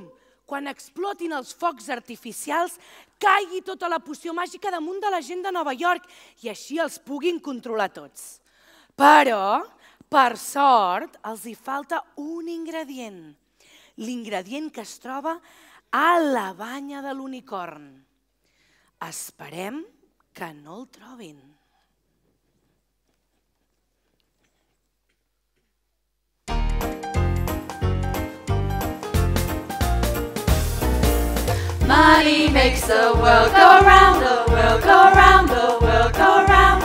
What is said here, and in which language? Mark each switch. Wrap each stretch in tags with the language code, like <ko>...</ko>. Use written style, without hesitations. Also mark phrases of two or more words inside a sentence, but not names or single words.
<ca>Quan explotin els focs artificials, caigui tota la poció màgica damunt de la gent de Nova York i així els puguin controlar tots. Però, per sort, els hi falta un ingredient. L'ingredient que es troba a la banya de l'unicorn. Esperem que no el trobin.</ca> <en>Money makes the world go round, the world go round, the world go round.</en>